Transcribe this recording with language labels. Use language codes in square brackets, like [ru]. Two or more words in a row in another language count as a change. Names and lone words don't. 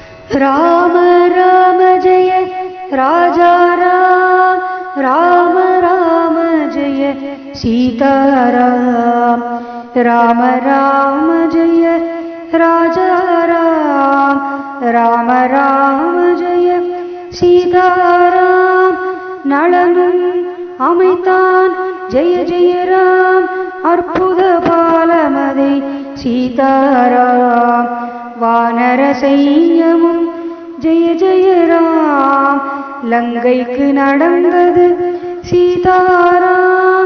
[sa] राम राम जय राजा राम, राम राम जय सीताराम, राम राम जय राजा राम, राम राम जय सीताराम. [ta] நலனும் அமைத்தான் [sa] जय जय राम, [ta] அற்புத பாலமதை சீதாராம். வானர சைன்யமும் [sa] जय जय राम, [ta] லங்கைக்கு நடந்தது சீதாராம்.